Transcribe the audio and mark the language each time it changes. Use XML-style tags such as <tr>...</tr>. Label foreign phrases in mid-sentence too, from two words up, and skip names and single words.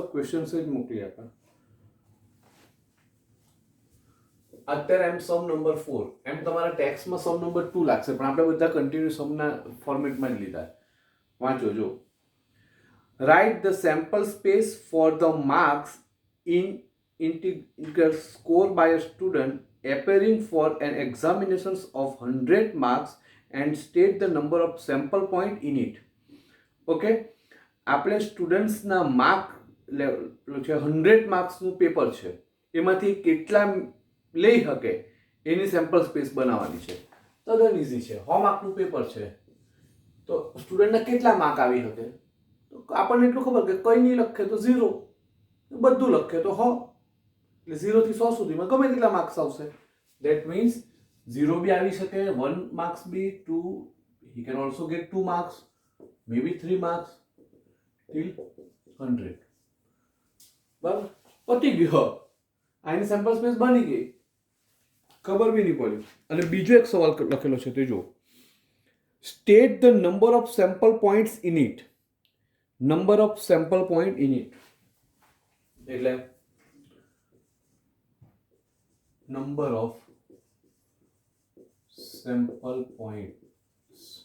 <gu>ક્વેશ્ચન્સ જ મોકલી આપ્યા. અત્યારે એમ સમ નંબર 4, એમ તમારા ટેક્સ્ટમાં સમ નંબર 2 લાગશે, પણ આપણે બધા કન્ટિન્યુ સમના ફોર્મેટમાં જ લીધા. વાંચો જો.</gu> <en>write the sample space for the marks in integral score by a student appearing for an examinations of 100 marks and state the number of sample point in it.</en> <gu>ઓકે, આપણે સ્ટુડન્ટ્સના માર્ક છે 100 માર્ક્સનું પેપર છે, એમાંથી કેટલા લઈ શકે એની સેમ્પલ સ્પેસ બનાવવાની છે. તદ્દન ઇઝી છે. 100 માર્કનું પેપર છે તો સ્ટુડન્ટને કેટલા માર્ક આવી શકે? તો આપણને એટલું ખબર કે કંઈ નહીં લખે તો 0, બધું લખે તો 100, એટલે 0 થી 100 સુધીમાં ગમે કેટલા માર્ક્સ આવશે.</gu> <en>that means</en> <gu>0 બી આવી શકે, 1 માર્ક્સ બી, 2,</gu> <en>he can also get 2 marks, maybe 3 marks till 100.</en> <gu>બરાબર, પતી ગયો. આની સેમ્પલ સ્પેસ બની ગઈ, ખબર બી નહીં પડી. અને બીજો એક સવાલ લખેલો છે તે જો,</gu> <en>state the number of sample points in it. number of sample point in it એટલે number of sample points.</en>